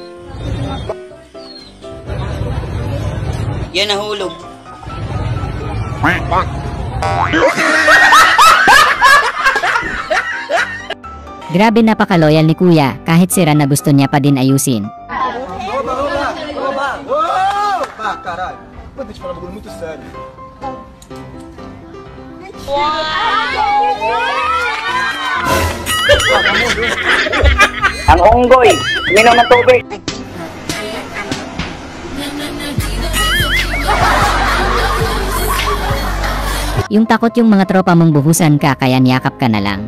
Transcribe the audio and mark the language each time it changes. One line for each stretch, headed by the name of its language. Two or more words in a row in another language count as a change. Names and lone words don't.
Filipino: Yan nahulog. Grabe napaka-loyal ni kuya, kahit sira na gusto niya pa din ayusin.
Portuguese: Caralho, vou te falar um bagulho muito sério.
Filipino: Ang unggoy, minom ng tubig. Yung takot yung mga tropa mong buhusan ka, kaya niyakap ka na lang.